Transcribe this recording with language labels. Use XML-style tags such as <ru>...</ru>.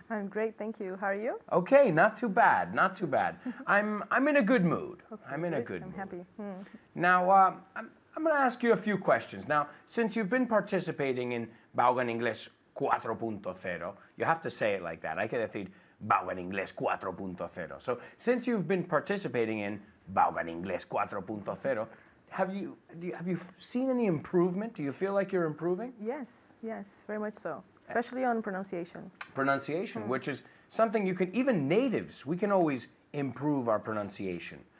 <en>I'm great, thank you. How are you? Okay, not too bad, not too bad. I'm in a good mood. Okay, I'm in a good mood. I'm happy. Now, I'm going to ask you a few questions. Now, since you've been participating in Vaughan Inglés 4.0, you have to say it like that.</en> <es>Hay que decir Vaughan Inglés 4.0.</es> <en>So, since you've been participating in Vaughan Inglés 4.0, have you seen any improvement? Do you feel like you're improving? Yes, very much so. Especially on pronunciation. Pronunciation, which is something you can, even natives, we can always improve our pronunciation.</en>